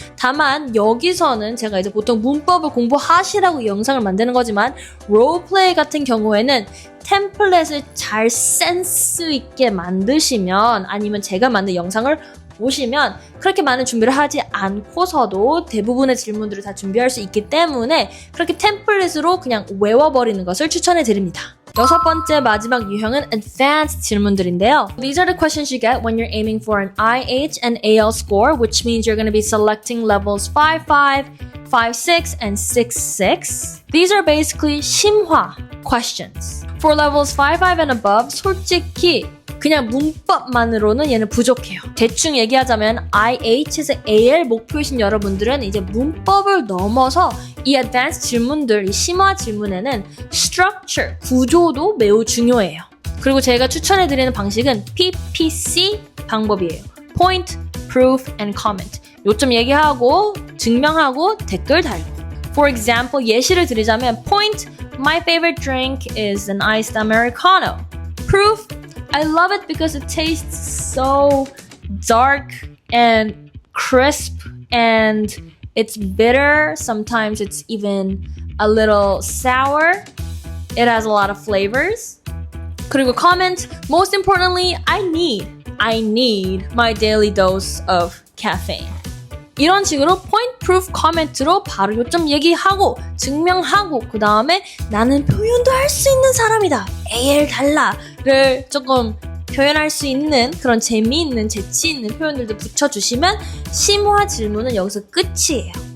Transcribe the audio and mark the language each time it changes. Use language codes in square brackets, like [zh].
[ko] 다만 여기서는 제가 이제 보통 문법을 공부하시라고 이 영상을 만드는 거지만 롤플레이 같은 경우에는 템플릿을 잘 센스 있게 만드시면 아니면 제가 만든 영상을 보시면 그렇게 많은 준비를 하지 않고서도 대부분의 질문들을 다 준비할 수 있기 때문에 그렇게 템플릿으로 그냥 외워버리는 것을 추천해 드립니다. 여섯 번째 마지막 유형은 advanced 질문들인데요. [en] These are the questions you get when you're aiming for an IH and AL score, which means you're going to be selecting levels 5.5, 5.6, and 6.6. These are basically 심화 questions. For levels 5.5 and above, [ko] 솔직히 그냥 문법만으로는 얘는 부족해요. 대충 얘기하자면 IH에서 AL 목표이신 여러분들은 이제 문법을 넘어서 이 advanced 질문들, 이 심화 질문에는 structure, 구조도 매우 중요해요. 그리고 제가 추천해드리는 방식은 PPC 방법이에요. [en] Point, Proof, and Comment. [ko] 요점 얘기하고, 증명하고, 댓글 달고. [en] For example, [ko] 예시를 드리자면 [en] Point, my favorite drink is an iced Americano. Proof, I love it because it tastes so dark and crisp and it's bitter. Sometimes it's even a little sour. It has a lot of flavors. [ko] 그리고 [en] comment, most importantly, I need my daily dose of caffeine. [ko] 이런 식으로 point proof comment로 바로 요점 얘기하고 증명하고 그 다음에 나는 표현도 할 수 있는 사람이다. AL 달라를 조금 표현할 수 있는 그런 재미있는 재치 있는 표현들도 붙여주시면 심화 질문은 여기서 끝이에요.